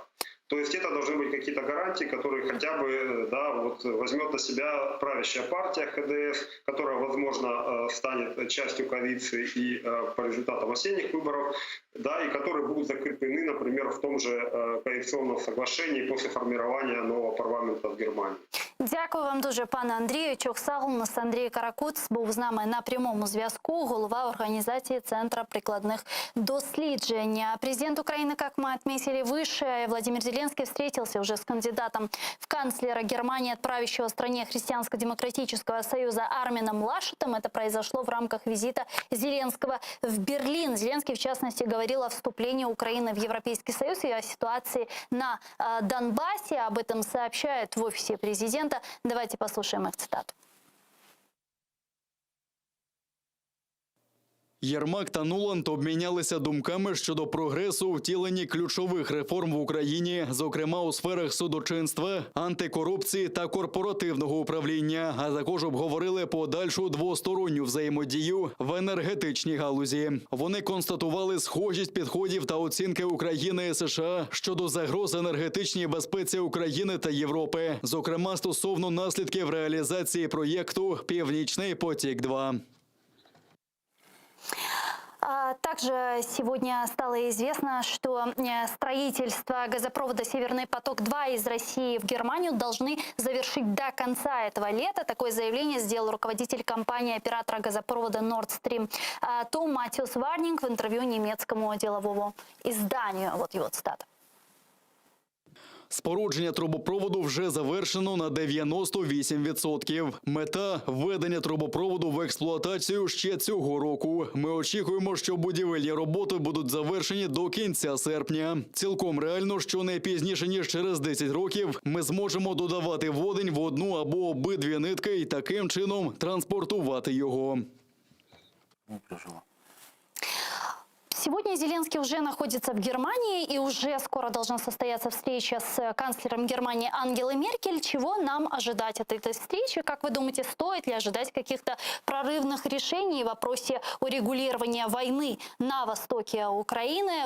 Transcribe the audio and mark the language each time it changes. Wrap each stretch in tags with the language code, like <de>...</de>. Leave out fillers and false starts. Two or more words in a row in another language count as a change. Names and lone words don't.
<ru>То есть это должны быть какие-то гарантии, которые хотя бы, да, вот возьмет на себя правящая партия ХДС, которая, возможно, станет частью коалиции и по результатам осенних выборов, да, и которые будут закреплены, например, в том же коалиционном соглашении после формирования нового парламента в Германии.</ru> <uk>Дякую вам дуже, пане Андрію. У нас Андрій Каракуц був з нами на прямому зв'язку, голова організації Центра прикладних досліджень.</uk> <ru>Президент Украины, как мы отметили выше, Владимир Зеленский встретился уже с кандидатом в канцлера Германии от правящего стране Христианско-демократического союза Армином Лашетом. Это произошло в рамках визита Зеленского в Берлин. Зеленский, в частности, говорил о вступлении Украины в Европейский Союз и о ситуации на Донбассе. Об этом сообщают в офисе президента. Давайте послушаем их цитату.</ru> <uk>Єрмак та Нуланд обмінялися думками щодо прогресу у втіленні ключових реформ в Україні, зокрема у сферах судочинства, антикорупції та корпоративного управління, а також обговорили подальшу двосторонню взаємодію в енергетичній галузі. Вони констатували схожість підходів та оцінки України і США щодо загроз енергетичній безпеці України та Європи, зокрема стосовно наслідків реалізації проєкту «Північний потік-2».</uk> <ru>Также сегодня стало известно, что строительство газопровода «Северный поток-2» из России в Германию должны завершить до конца этого лета. Такое заявление сделал руководитель компании-оператора газопровода Nord Stream Том Матиус Варнинг в интервью немецкому деловому изданию. Вот его цитата.</ru> <uk>Спорудження трубопроводу вже завершено на 98%. Мета – введення трубопроводу в експлуатацію ще цього року. Ми очікуємо, що будівельні роботи будуть завершені до кінця серпня. Цілком реально, що не пізніше, ніж через 10 років, ми зможемо додавати водень в одну або обидві нитки і таким чином транспортувати його.</uk> <ru>Сегодня Зеленский уже находится в Германии, и уже скоро должна состояться встреча с канцлером Германии Ангелой Меркель. Чего нам ожидать от этой встречи? Как вы думаете, стоит ли ожидать каких-то прорывных решений в вопросе урегулирования войны на востоке Украины?</ru>